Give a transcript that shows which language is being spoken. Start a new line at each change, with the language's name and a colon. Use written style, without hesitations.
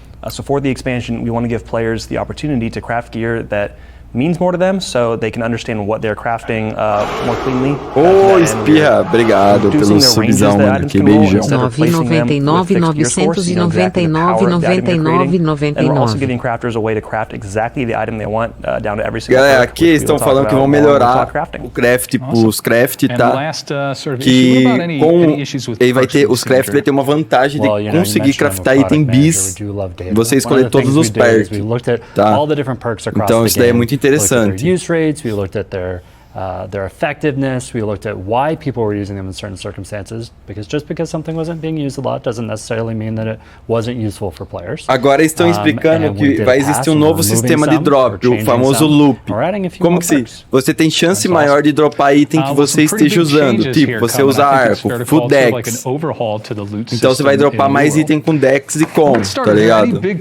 English: So for the expansion, we want to give players the opportunity to craft gear that means more to them, so they can understand what they're crafting more cleanly.
Portuguese: Oh, Espirra, obrigado pelo subzão, mano, que beijão. 9,99, 999,99,99.
English: And we're also giving crafters a way to craft exactly the item they want down to every single
Portuguese: Galera, aqui eles estão falando que vão melhorar o craft, tipo, os craft, tá? Que com ele vai ter, os craft vai ter uma vantagem de conseguir craftar item bis, você escolher todos os perks, tá? Então isso daí é muito interessante.
English: Use rates, we looked at their their effectiveness. We looked at why people were using them in certain circumstances, because just because something wasn't being used a lot doesn't necessarily mean that it wasn't useful for players.
Portuguese: Agora estão explicando que vai existir um novo sistema de drop, o famoso loop. Como que você tem chance maior de dropar item que você esteja usando, tipo, você usa arco, full dex. Então você vai dropar mais item com dex e com, tá ligado?